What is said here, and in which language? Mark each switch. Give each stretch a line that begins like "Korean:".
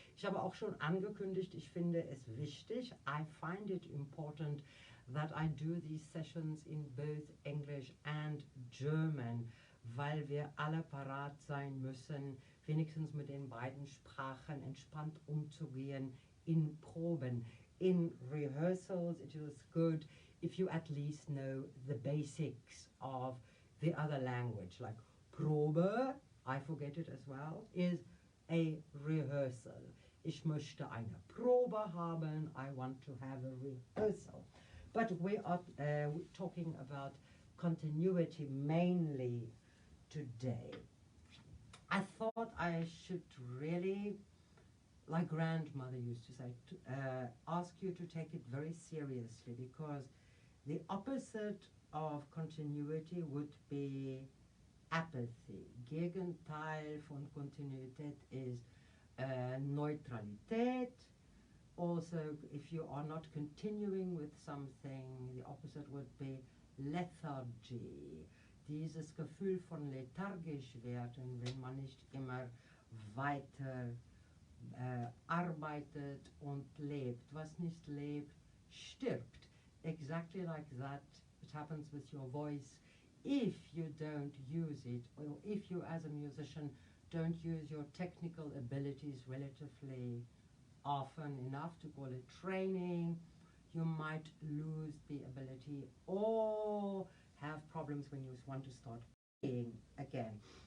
German: Ich habe auch schon angekündigt, ich finde es wichtig,
English: I find it important that I do these sessions in both English and German,
German: weil wir alle parat sein müssen, wenigstens mit den beiden Sprachen entspannt umzugehen in Proben.
English: In rehearsals, it is good if you at least know the basics of the other language, like Probe, I forget it as well, is a rehearsal.
German: Ich möchte eine Probe haben,
English: I want to have a rehearsal. But we are talking about continuity mainly today. I thought I should really, like grandmother used to say, ask you to take it very seriously, because the opposite of continuity would be apathy.
German: Gegenteil von Kontinuität is Neutralität.
English: Also, if you are not continuing with something, the opposite would be lethargy.
German: Dieses Gefühl von lethargisch werden, wenn man nicht immer weiter arbeitet und lebt. Was nicht lebt, stirbt.
English: Exactly like that, it happens with your voice. If you don't use it, or if you as a musician don't use your technical abilities relatively often enough to call it training, you might lose the ability or have problems when you want to start playing again.